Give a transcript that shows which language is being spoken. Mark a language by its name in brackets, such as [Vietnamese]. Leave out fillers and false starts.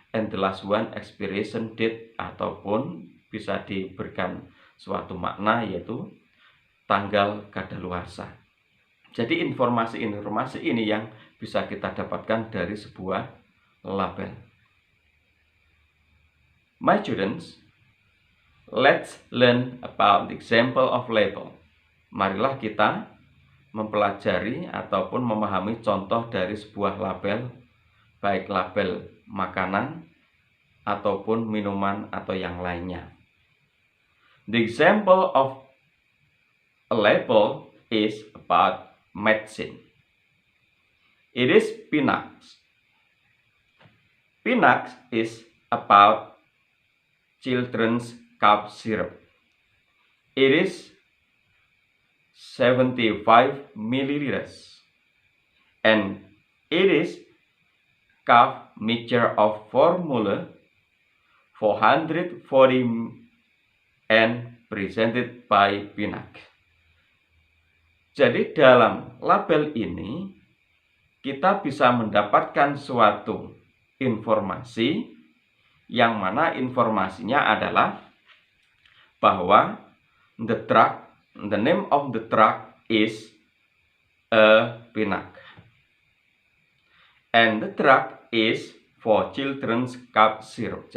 [English] And the last one, expiration date, [Indonesian] ataupun bisa diberikan suatu makna, yaitu tanggal kadaluarsa. Jadi informasi-informasi ini yang bisa kita dapatkan dari sebuah label. [English] My students, let's learn about the example of label. [Indonesian] Marilah kita mempelajari ataupun memahami contoh dari sebuah label, baik label makanan ataupun minuman atau yang lainnya. [English] The example of a label is about medicine. It is Pinax. Pinax is about children's cough syrup. It is 75 milliliters and it is cough mixture of formula 440 and presented by Pinac. [Indonesian] Jadi dalam label ini kita bisa mendapatkan suatu informasi yang mana informasinya adalah bahwa [English] the name of the drug is Pinac and the drug is for children's cough syrup.